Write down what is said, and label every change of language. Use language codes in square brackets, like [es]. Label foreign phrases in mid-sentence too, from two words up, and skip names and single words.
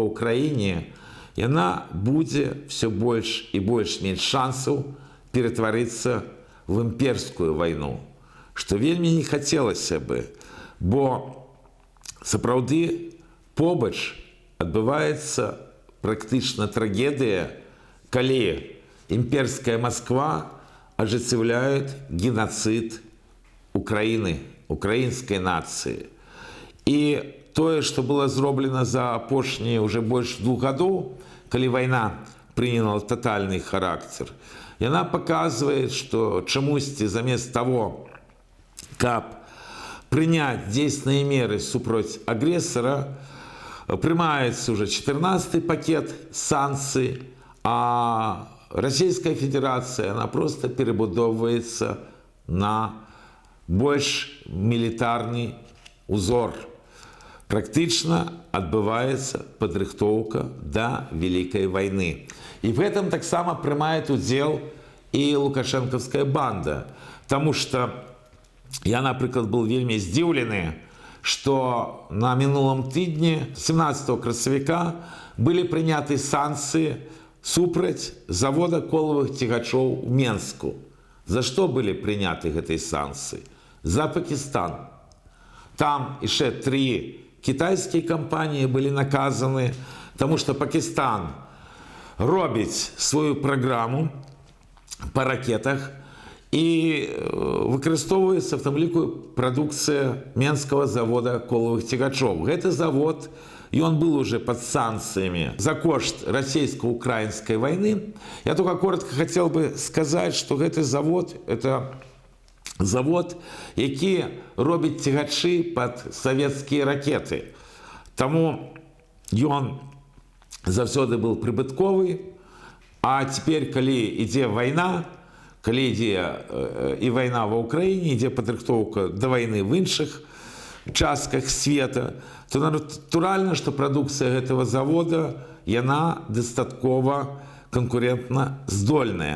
[be] Ўкраіне, яна будзе все больш і больш мець шансаў ператварыцца в імперскую вайну, што вельмі не хацелася бы, бо сапраўды побач адбываецца практычна трагедыя, калі імперская Москва ажыццяўляет [ru] геноцид Украины, украинской нации. И то, что было [be] зроблено за апошние [ru] уже больше 2 годов, когда война приняла тотальный характер, и она показывает, что [be] чамусьці замест [ru] того, как принять действенные меры супроть агрессора, принимается уже 14-й пакет санкций, а Российская Федерация, она просто перебудовывается на [be] больш мілітарны узор. Практычна адбываецца падрыхтоўка да Великой войны. [ru] И в этом [be] так само [ru] принимает удел и лукашенковская банда. Потому что я, например, был [be] вельмі здзіўлены, [ru] что [be] на мінулым тыдні, 17 красавіка, [ru] были приняты санкции супраць завода [be] коловых цягачоў у Менску. [ru] За что были приняты гэтыя санкции? За Пакистан. Там еще 3 китайские компании были наказаны, потому что Пакистан робіць свою программу по ракетах, [be] І выкарыстоўваецца в тым ліку прадукцыя Менскага завода колавых цягачоў. Гэты завод, ён [ru] был уже под санкциями [be] за кошт [ru] российско-украинской войны. Я только коротко хотел бы сказать, что [be] гэты завод [ru] – это завод, [be] які робіць цягачы [ru] под советские ракеты. [be] Таму ён заўсёды был прыбытковы, а теперь, калі ідзе вайна, калі ідзе і вайна ва Ўкраіне, ідзе падрыхтоўка да вайны в іншых частках света, то натуральна, што прадукцыя гэтага завода, яна дастаткова канкурентна здольная.